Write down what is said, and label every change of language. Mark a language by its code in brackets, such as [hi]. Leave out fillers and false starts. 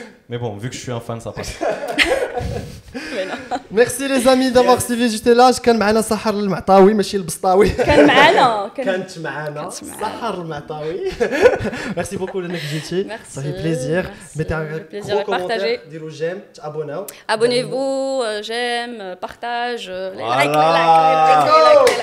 [fr] Mais bon, vu que je suis un fan, ça passe. Merci les amis d'avoir suivi Juste là. [ar] كان معنا سحر المعطاوي ماشي البسطاوي. كانت معنا سحر المعطاوي. [fr] Merci beaucoup [ar] لانك جيتي. [fr] Ça fait plaisir. Mettez un gros commentaire, [ar] ديروا [fr] j'aime, abonnez-vous. Abonnez-vous, j'aime, partage, like.